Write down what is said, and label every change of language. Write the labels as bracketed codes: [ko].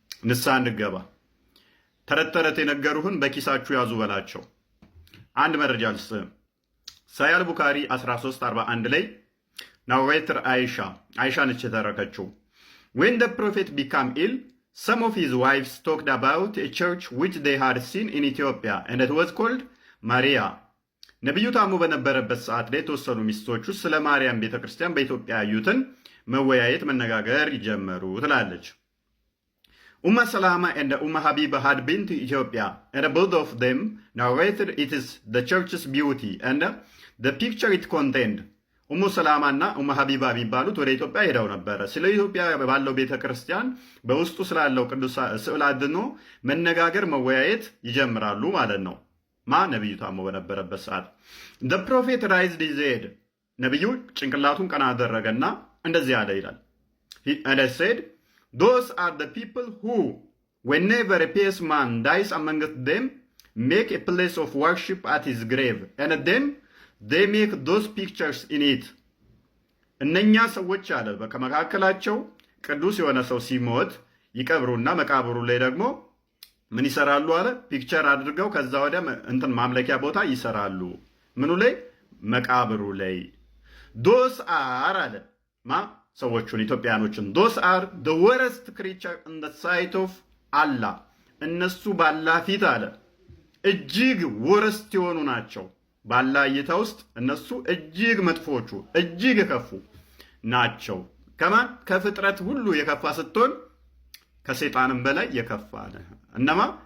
[am] ንስሐ እንገባ። ተረት ተረት የነገሩህን በኪሳችሁ ያዙ በላቸው። አንድ መረጃ ልስጥህ። ሳሂህ አል-ቡኻሪ 1341 ላይ ናሬተር አይሻ ነች የተረከችው። [en] when the prophet became ill, some of his wives talked about a church which they had seen in Ethiopia and it was called Maria. [am] ነቢዩ ታሞ በነበረበት ሰዓት ላይ የተወሰኑ ሚስቶቹ ስለ ማርያም ቤተክርስቲያን በኢትዮጵያ ያዩትን መወያየት መነጋገር ይጀመሩ ትላለች። [en] Umm Salama and Umm Habiba had been to Ethiopia, and both of them narrated it is the church's beauty and the picture it contained. [am] ኡሙ ሰላማ እና ኡሙ ሀቢባ የሚባሉት ወደ ኢትዮጵያ ሄደው ነበረ። ስለ ኢትዮጵያ ባለው ቤተ ክርስቲያን በውስጡ ስላለው ቅዱስ ስዕል አድኖ መነጋገር መወያየት ይጀምራሉ ማለት ነው። ነቢዩ ታሞ በነበረበት ሰዓት [en] the prophet raised his head, [am] ነቢዩ ጭንቅላቱን ቀና አደረገና እንደዚህ አለ ይላል። [en] and I said, those are the people who whenever a pious man dies amongst them make a place of worship at his grave and then they make those pictures in it. [am] እነኛ ሰዎች አለ ከመካከላቸው ቅዱስ የሆነ ሰው ሲሞት ይቀብሩና መቃብሩ ላይ ደግሞ ምን ይሰራሉ አለ? ፒክቸር አድርገው ከዛ ወዲያ እንትን ማምለኪያ ቦታ ይሰራሉ። ምኑ ላይ? መቃብሩ ላይ። [en] those are [am] አለ ሰዎቹን ኢትዮጵያኖችን [en] those are the worst creature in the sight of Allah. [am] እነሱ ባላህ ፊት አለ እጅግ ወረስት የሆኑ ናቸው። ባላህ እይታ ውስጥ እነሱ እጅግ መጥፎቹ እጅግ የከፉ ናቸው። ከማን? ከፍጥረት ሁሉ የከፋ ስትሆን ከሰይጣንም በላይ የከፋ ነህ። እነማ?